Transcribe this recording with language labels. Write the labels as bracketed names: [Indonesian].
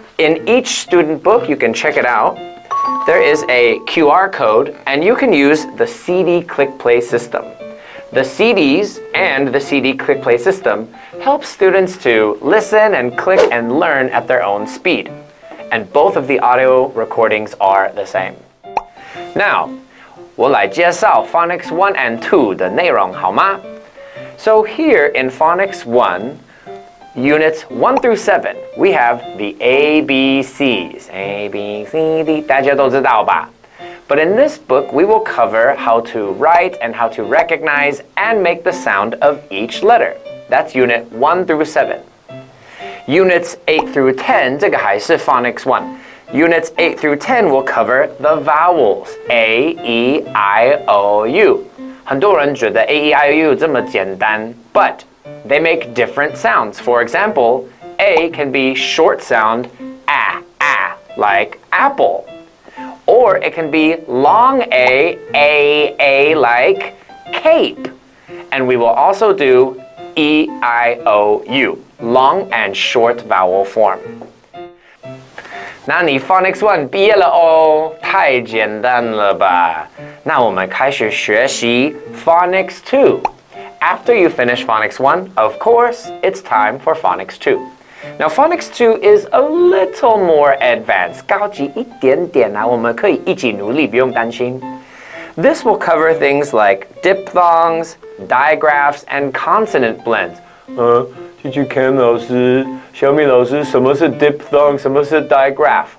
[English] In each student book, you can check it out. There is a QR code, and you can use the CD click play system. The CDs and the CD click play system help students to listen and click and learn at their own speed. And both of the audio recordings are the same. [Chinese] Now, 我来介绍 [English] Phonics 1 and 2 [Chinese] 的内容好吗? [English] So here in Phonics 1, Units 1 through 7, we have the ABCs. A, B, C, D, [Chinese] 大家都知道吧? [English] But in this book, we will cover how to write and how to recognize and make the sound of each letter. That's Unit 1 through 7. Units 8 through 10, [Chinese] 这个还是 [English] Phonics 1. Units 8 through 10 will cover the vowels, A, E, I, O, U. [Chinese] 很多人觉得 [English] A, E, I, O, U [Chinese] 这么简单, [English] but they make different sounds. For example, A can be short sound, like apple. Or it can be long A, like cape. And we will also do E, I, O, U, long and short vowel form. [Chinese] 那你 Phonics 1 毕业了哦，太简单了吧？那我们开始学习 Phonics 2. [English] After you finish Phonics 1, of course, it's time for Phonics 2. Now, Phonics 2 is a little more advanced. [Chinese] 高级一点点啊，我们可以一起努力，不用担心。 [English] This will cover things like diphthongs, digraphs, and consonant blends. [Chinese] Teacher Cam 老师，小米老师，什么是 diphthong？什么是 digraph?